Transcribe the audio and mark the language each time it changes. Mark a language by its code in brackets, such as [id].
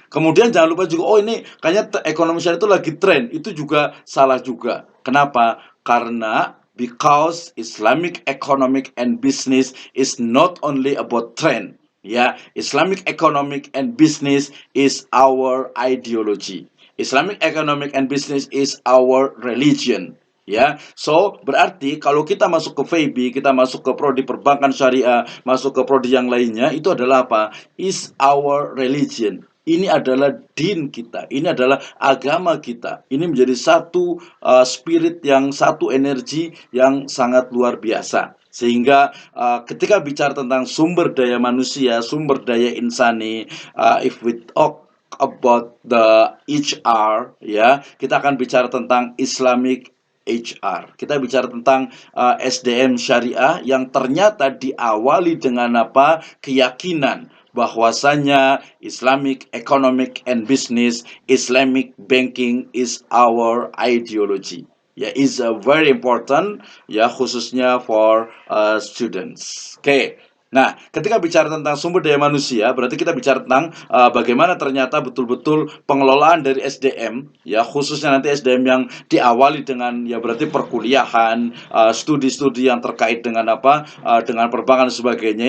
[id] Kemudian jangan lupa juga, ini kayaknya ekonomi syariah itu lagi tren, itu juga salah juga. Kenapa? Karena [en] because Islamic economic and business is not only about trend. Islamic economic and business is our ideology. Islamic economic and business is our religion. So [id] berarti kalau kita masuk ke FEBI, kita masuk ke prodi perbankan syariah, masuk ke prodi yang lainnya, itu adalah [en] is our religion. [id] Ini adalah din kita, ini adalah agama kita. Ini menjadi satu spirit satu energi yang sangat luar biasa. Sehingga ketika bicara tentang sumber daya manusia, sumber daya insani, [en] if we talk about the HR, [id] kita akan bicara tentang Islamic HR. Kita bicara tentang SDM syariah yang ternyata diawali dengan keyakinan bahwasanya [en] Islamic economic and business, Islamic banking is our ideology. Is very important, [id] khususnya [en] for students. [id] Oke. Nah, ketika bicara tentang sumber daya manusia, berarti kita bicara tentang bagaimana ternyata betul-betul pengelolaan dari SDM, ya khususnya nanti SDM yang diawali dengan ya berarti perkuliahan, studi-studi yang terkait dengan dengan perbankan dan sebagainya.